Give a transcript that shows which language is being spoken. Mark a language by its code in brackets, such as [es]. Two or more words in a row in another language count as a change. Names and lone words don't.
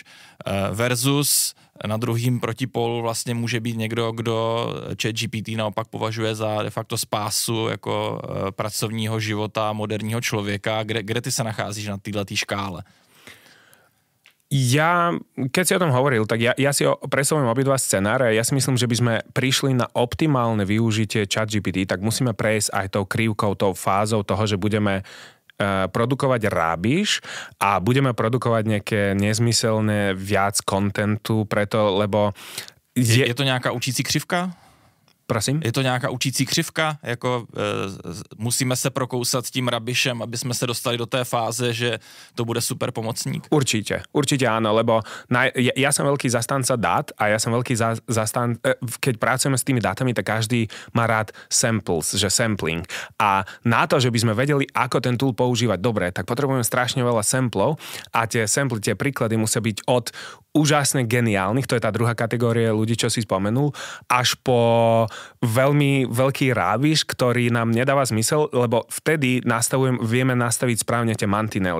[cs] Versus na druhým protipólu vlastně může být někdo, kdo ChatGPT naopak považuje za de facto spásu jako pracovního života moderního člověka. Kde ty se nacházíš na této škále? [sk] Keď si o tom hovoril, tak ja si predstavujem obidva scenáre. Ja si myslím, že by sme prišli na optimálne využitie ChatGPT, tak musíme prejsť aj tou krivkou, tou fázou toho, že budeme produkovať rubbish a budeme produkovať nejaké nezmyselné viac kontentu, lebo... [cs] Je to nějaká učící křivka? Prosím? Je to nějaká učící křivka? Jako musíme se prokousat s tím rabišem, aby jsme se dostali do té fáze, že to bude super pomocník? [sk] Určite áno, lebo ja som veľký zastanca dát a ja som veľký keď pracujeme s tými dátami, tak každý má rád samples, že sampling. A na to, že by sme vedeli, ako ten tool používať dobre, tak potrebujeme strašne veľa samplov a tie samply, tie príklady musia byť od úžasne geniálnych, to je tá druhá kategória ľudí, čo si spomenul, až po veľmi veľký rábiš, ktorý nám nedáva zmysel, lebo vtedy vieme nastaviť správne tie mantinely.